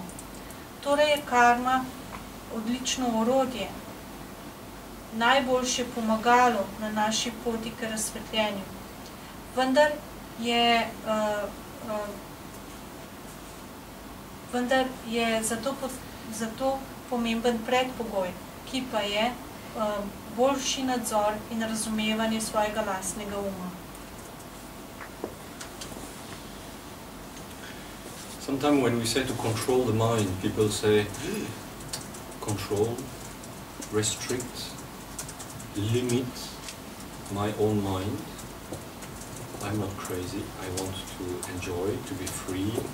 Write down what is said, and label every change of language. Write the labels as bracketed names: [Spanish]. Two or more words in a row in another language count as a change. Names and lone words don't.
[Slovenian] Torej je karma odlično orodje, najboljše pomagalo na naši poti k razsvetljenju. Vendar je zato pomemben predpogoj, ki pa je boljši nadzor in razumevanje svojega lastnega uma. [English] Sometimes when we say to control the mind, people say, control, restrict, limit my own mind. I'm not crazy, I want to enjoy, to be free.